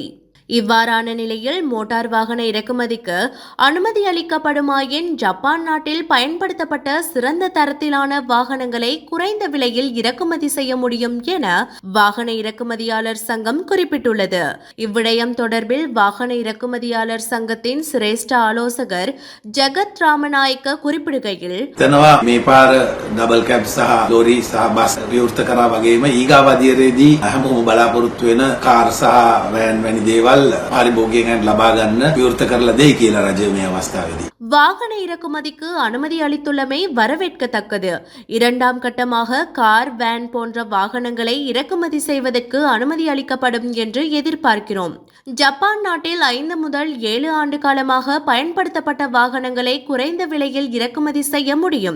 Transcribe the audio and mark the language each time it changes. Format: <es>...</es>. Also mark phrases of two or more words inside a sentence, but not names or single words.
<ta>இவ்வாறான நிலையில் மோட்டார் வாகன இறக்குமதிக்கு அனுமதி அளிக்கப்படுமாயின் ஜப்பான் நாட்டில் பயன்படுத்தப்பட்ட சிறந்த தரத்திலான வாகனங்களை குறைந்த விலையில் இறக்குமதி செய்ய முடியும் என வாகன இறக்குமதியாளர் சங்கம் குறிப்பிட்டுள்ளது. இவ்விடயம் தொடர்பில் வாகன இறக்குமதியாளர் சங்கத்தின் சிரேஷ்ட ஆலோசகர் ஜெகத் ராமநாயக்க குறிப்பிடுகையில்,</ta> <si>මේ පාර</si> <en>double cab</en> <si>සහ ලොරි සහ බස් විවෘත කරා වගේම ඊගාව අධීරයේදී හැමෝම බලාපොරොත්තු වෙන කාර් සහ වෑන් වැනි දේවල් පාරිභෝගිකයන්ට ලබා ගන්න විවෘත කරලා දෙයි කියලා රජය මේ අවස්ථාවේදී</si> <ta>வாகன இறக்குமதிக்கு அனுமதி அளித்துள்ளமை வரவேற்கத்தக்கது. இரண்டாம் கட்டமாக கார், வேன் போன்ற வாகனங்களை இறக்குமதி செய்வதற்கு அனுமதி அளிக்கப்படும் என்று எதிர்பார்க்கிறோம். ஜப்பான் நாட்டில் 5 முதல் 7 ஆண்டு காலமாக பயன்படுத்தப்பட்ட வாகனங்களை குறைந்த விலையில் இறக்குமதி செய்ய முடியும்.</ta>